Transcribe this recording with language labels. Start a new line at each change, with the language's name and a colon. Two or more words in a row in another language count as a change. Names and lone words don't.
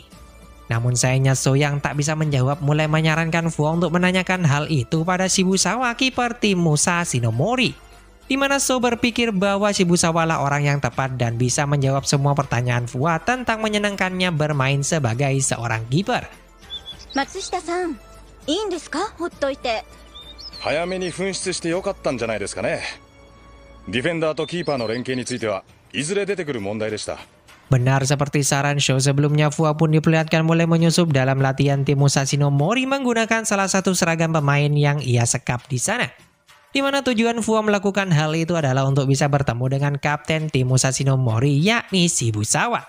Indonesian: Namun sayangnya Sho yang tak bisa menjawab mulai menyarankan Fua untuk menanyakan hal itu pada Shibusawa, kiper tim Musashi no Mori. Di mana Sho berpikir bahwa Shibusawa lah orang yang tepat dan bisa menjawab semua pertanyaan Fua tentang menyenangkannya bermain sebagai seorang kiper.
Japanese: Matsushita-san, いいんですか? ほっといて。早めに紛失してよかったんじゃないですかね。ディフェンダーとキーパーの連携についてはいずれ出てくる問題でした。
Indonesian: Benar seperti saran Sho sebelumnya, Fua pun diperlihatkan mulai menyusup dalam latihan tim Musashi no Mori menggunakan salah satu seragam pemain yang ia sekap di sana. Di mana tujuan Fua melakukan hal itu adalah untuk bisa bertemu dengan kapten tim Musashi no Mori yakni Shibusawa.